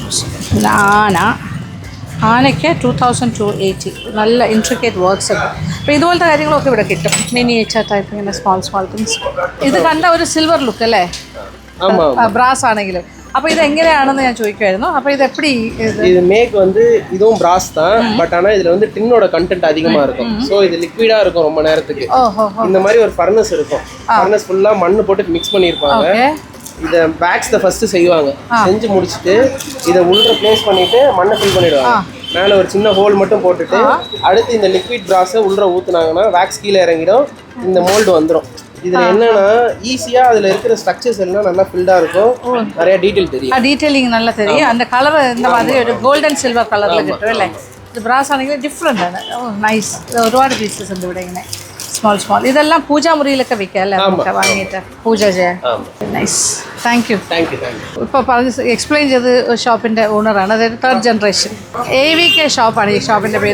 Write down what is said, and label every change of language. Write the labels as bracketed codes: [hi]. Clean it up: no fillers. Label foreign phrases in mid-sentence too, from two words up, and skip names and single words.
[ml] ആനയ്ക്ക് 2280. നല്ല [en] intricate works [ml] ഉണ്ട്. അപ്പോൾ ഇതുപോലത്തെ കാര്യങ്ങളൊക്കെ ഇവിടെ കിട്ടും. [en] miniature type, [ml] ഇങ്ങനെ [en] small things. [ml] ഇത് കണ്ട ഒരു സിൽവർ ലുക്ക് അല്ലേ, ബ്രാസ് ആണെങ്കിലും. അപ്പോൾ ഇത് എങ്ങനെയാണെന്ന് ഞാൻ ചോദിക്കുമായിരുന്നു. അപ്പോൾ ഇത് எப்படி [ta] இது மேக் வந்து இதுவும் பிராஸ் தான், பட் ஆனால் இதில் வந்து டின்னோட கண்டென்ட் அதிகமாக இருக்கும். ஸோ இது லிக்விடாக இருக்கும் ரொம்ப நேரத்துக்கு. இந்த மாதிரி ஒரு ஃபர்னஸ் இருக்கும். ஃபர்னஸ் ஃபுல்லாக மண்ணு போட்டு மிக்ஸ் பண்ணியிருப்பாங்க. இதை பேக்ஸில் ஃபஸ்ட்டு செய்வாங்க. செஞ்சு முடிச்சுட்டு இதை உள்ள ப்ளேஸ் பண்ணிவிட்டு மண்ணை ஃபில் பண்ணிவிடுவாங்க. மேலே ஒரு சின்ன ஹோல் மட்டும் போட்டுட்டு அடுத்து இந்த லிக்விட் ப்ராஸை உள்ளே ஊற்றுனாங்கன்னா வேக்ஸ் கீழே இறங்கிடும். இந்த மோல்டு வந்துடும். இதில் என்னன்னா ஈஸியாக அதில் இருக்கிற ஸ்ட்ரக்சர்ஸ் எல்லாம் நல்லா ஃபில்டாக இருக்கும். நிறைய டீட்டெயில் தெரியும். டீட்டெயிலிங் நல்லா தெரியும். அந்த கலர் இந்த மாதிரி ஒரு [ml] கோൾഡൻ സിൽവർ കളറിൽ കിട്ടും അല്ലേ. ഇത് ബ്രാസ് ആണെങ്കിൽ ഡിഫറെൻ്റ് ആണ്. നൈസ്. ഒരുപാട് പീസസ് ഉണ്ട് ഇവിടെ ഇങ്ങനെ സ്മോൾ. ഇതെല്ലാം പൂജാമുറിയിലൊക്കെ വിൽക്കാം അല്ലേ, നമുക്ക് വാങ്ങിയിട്ട് പൂജ ചെയ്യാൻ. നൈസ്. [en] thank you. [ml] ഇപ്പോൾ പറഞ്ഞ് എക്സ്പ്ലെയിൻ ചെയ്ത് ഷോപ്പിൻ്റെ ഓണറാണ്. അതായത് 3rd ജനറേഷൻ. AVK ഷോപ്പാണ് ഈ ഷോപ്പിൻ്റെ പേര്.